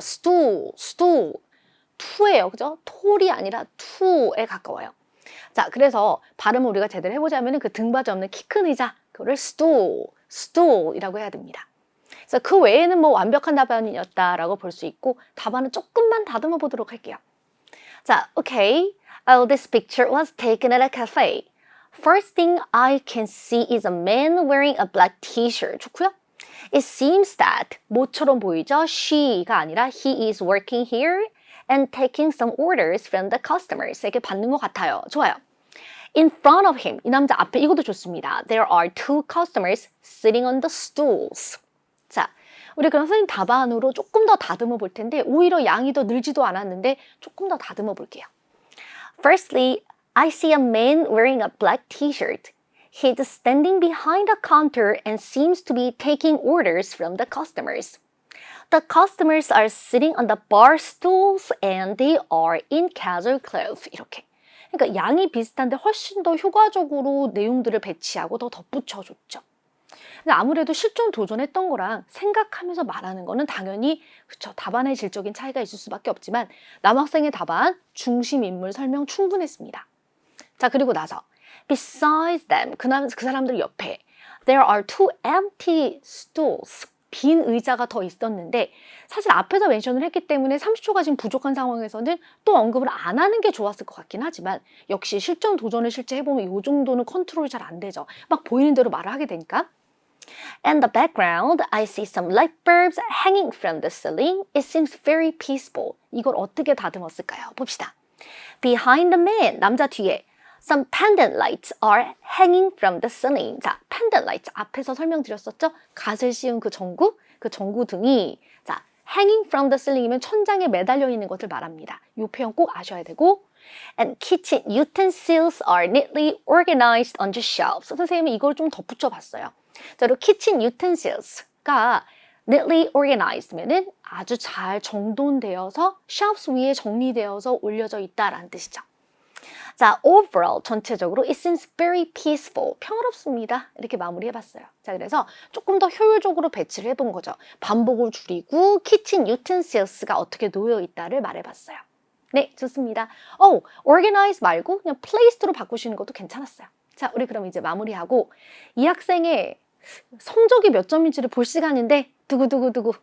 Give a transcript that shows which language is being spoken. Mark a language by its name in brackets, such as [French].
[Korean] 스톨 투예요. 그죠? 톨이 아니라 투에 가까워요. 자, 그래서 발음을 우리가 제대로 해보자면은 그 등받이 없는 키 큰 의자, 그거를 스톨이라고 해야 됩니다. 그래서 그 외에는 뭐 완벽한 답안이었다라고 볼 수 있고 답안은 조금만 다듬어 보도록 할게요. [English] 자, okay. This picture was taken at a cafe. First thing I can see is a man wearing a black t-shirt. [Korean] 좋고요. [English] It seems that [Korean] 뭐처럼 보이죠? She가 아니라 [English] he is working here and taking some orders from the customers. [Korean] 에게 받는 것 같아요. 좋아요. [English] In front of him, [Korean] 이 남자 앞에 이것도 좋습니다. [English] There are two customers sitting on the stools. [Korean] 자, 우리 그럼 선생님 답안으로 조금 더 다듬어 볼 텐데 오히려 양이 더 늘지도 않았는데 조금 더 다듬어 볼게요. [English] Firstly, I see a man wearing a black t-shirt. He's standing behind a counter and seems to be taking orders from the customers. The customers are sitting on the bar stools and they are in casual clothes. [Korean] 이렇게. 그러니까 양이 비슷한데 훨씬 더 효과적으로 내용들을 배치하고 더 덧붙여줬죠. 근데 아무래도 실전 도전했던 거랑 생각하면서 말하는 거는 당연히 그쵸, 답안의 질적인 차이가 있을 수밖에 없지만 남학생의 답안, 중심 인물 설명 충분했습니다. 자, 그리고 나서 [English] Besides them, [Korean] 그 사람들 옆에 [English] There are two empty stools. [Korean] 빈 의자가 더 있었는데 사실 앞에서 멘션을 했기 때문에 30초가 지금 부족한 상황에서는 또 언급을 안 하는 게 좋았을 것 같긴 하지만 역시 실전 도전을 실제 해보면 이 정도는 컨트롤이 잘 안 되죠. 막 보이는 대로 말을 하게 되니까. [English] In the background, I see some light bulbs hanging from the ceiling. It seems very peaceful. [Korean] 이걸 어떻게 다듬었을까요? 봅시다. [English] Behind the man, [Korean] 남자 뒤에 [English] Some pendant lights are hanging from the ceiling. [Korean] 자, pendant lights 앞에서 설명드렸었죠? 갓을 씌운 그 전구 등이 자, [English] hanging from the ceiling [Korean] 이면 천장에 매달려 있는 것을 말합니다. 이 표현 꼭 아셔야 되고 [English] And kitchen utensils are neatly organized on the shelves. [Korean] 선생님이 이걸 좀 덧붙여 봤어요. 자, 그리고 kitchen utensils가 [English] neatly organized [Korean] 면은 아주 잘 정돈되어서 shelves 위에 정리되어서 올려져 있다라는 뜻이죠. [English] 자, overall [Korean] 전체적으로 [English] it seems very peaceful. [Korean] 평화롭습니다. 이렇게 마무리해봤어요. 자, 그래서 조금 더 효율적으로 배치를 해본 거죠. 반복을 줄이고 kitchen utensils가 어떻게 놓여 있다를 말해봤어요. 네, 좋습니다. organize 말고 그냥 placed로 바꾸시는 것도 괜찮았어요. 자, 우리 그럼 이제 마무리하고 이 학생의 성적이 몇 점인지를 볼 시간인데 두구두구두구.